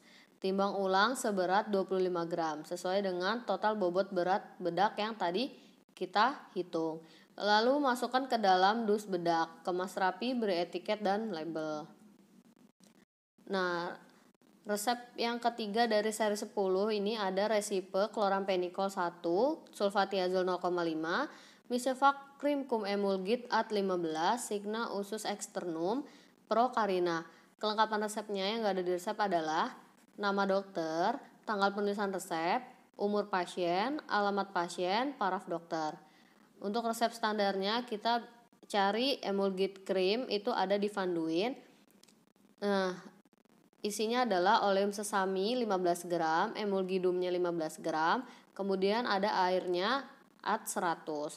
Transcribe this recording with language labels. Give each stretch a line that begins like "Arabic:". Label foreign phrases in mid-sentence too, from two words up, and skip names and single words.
Indonesian: Timbang ulang seberat 25 gram sesuai dengan total bobot berat bedak yang tadi kita hitung. Lalu masukkan ke dalam dus bedak, kemas rapi, beri etiket dan label. Nah, resep yang ketiga dari seri 10 ini ada resipe klorampenikol 1, sulfatiazol 0,5, Misevac Cream Cum Emulgit Ad 15,
Latin: Signa Usus Externum,
Indonesian: Procarina. Kelengkapan resepnya yang gak ada di resep adalah nama dokter, tanggal penulisan resep, umur pasien, alamat pasien, paraf dokter. Untuk resep standarnya kita cari Emulgit Cream, itu ada di Vanduin. Nah, isinya adalah
Latin: oleum sesami
Indonesian: 15 gram, emulgidumnya 15 gram, kemudian ada airnya Ad 100.